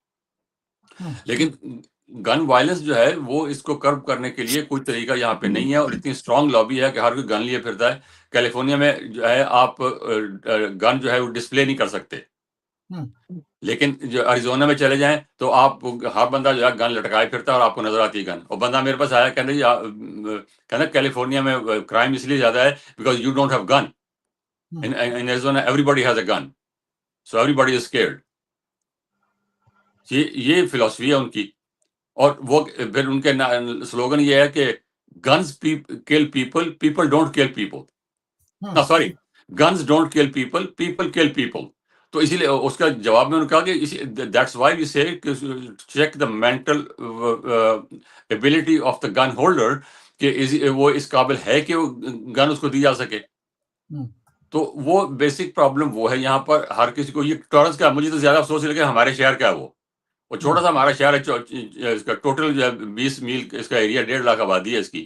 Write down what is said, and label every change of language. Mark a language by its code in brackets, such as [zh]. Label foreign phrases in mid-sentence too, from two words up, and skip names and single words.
[ur] لیکن [en] gun violence [ur] جو ہے وہ اس کو کرب کرنے کے لیے کوئی طریقہ یہاں پہ نہیں ہے, اور اتنی [en] strong lobby [ur] ہے کہ ہر کوئی گن لیے پھرتا ہے. کیلیفورنیا میں جو ہے آپ گن جو ہے وہ ڈسپلے نہیں کر سکتے, لیکن جو ایریزونا میں چلے جائیں تو آپ ہر بندہ جو ہے گن لٹکائے پھرتا ہے اور آپ کو نظر آتی ہے گن. اور بندہ میرے پاس آیا کہنا کیلیفورنیا میں کرائم اس لیے زیادہ ہے [en] because you don't have gun. In Arizona everybody has a gun, so everybody is scared. [ur] یہ فلسفی ہے ان کی. اور وہ پھر ان کے سلوگن یہ ہے کہ [en] guns kill people, people don't kill people. No, sorry, guns don't kill people, people kill people. [ur] تو اسی لیے اس کا جواب میں انہوں نے کہا کہ [en] that's why we say check the mental ability of the gun holder, [ur] کہ وہ اس قابل ہے کہ گن اس کو دی جا سکے. تو وہ [en] basic problem [ur] وہ ہے یہاں پر. ہر کسی کو یہ ٹورنس کا, مجھے تو زیادہ افسوس ہے کہ ہمارے شہر کا ہے وہ چھوٹا سا ہمارا شہر ہے, اس کا ٹوٹل جو ہے 20 میل اس کا ایریا, 1.5 لاکھ آبادی ہے اس کی.